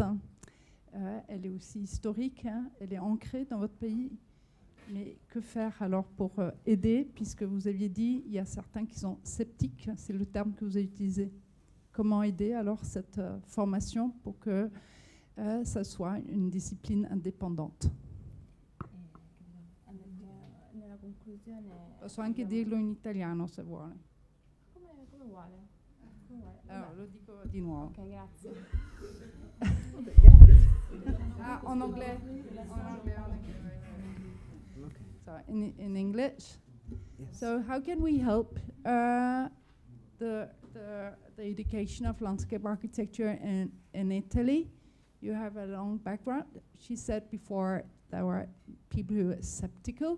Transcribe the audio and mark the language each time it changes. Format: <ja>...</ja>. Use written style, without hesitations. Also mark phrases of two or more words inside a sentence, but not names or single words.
<fr>Elle est aussi historique, elle est ancrée dans votre pays. Mais que faire alors pour aider, puisque vous aviez dit il y a certains qui sont sceptiques, c'est le terme que vous avez utilisé. Comment aider alors cette formation pour que ça soit une discipline indépendante?</fr> <it>Posso anche dirlo in italiano se vuole. Come vuole. Allora, lo dico di nuovo. Ok, grazie.</it> <fr>Ah, en anglais.</fr> <en>So in English. Yes. So how can we help the education of landscape architecture in Italy? You have a long background. She said before there were people who were skeptical.</en>